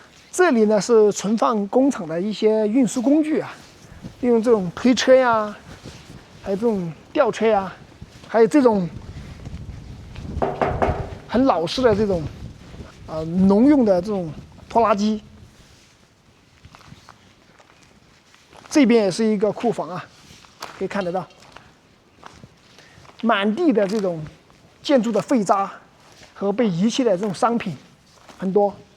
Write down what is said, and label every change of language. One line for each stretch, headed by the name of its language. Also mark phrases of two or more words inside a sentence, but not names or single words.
Chinese: 這裡呢是存放工厂的一些運輸工具啊，利用這種推車呀，還有這種吊車呀，還有這種很老式的这种農用的这种拖拉機。這邊也是一個庫房啊，可以看得到，滿地的這種建築的廢渣和被遺棄的這種商品很多。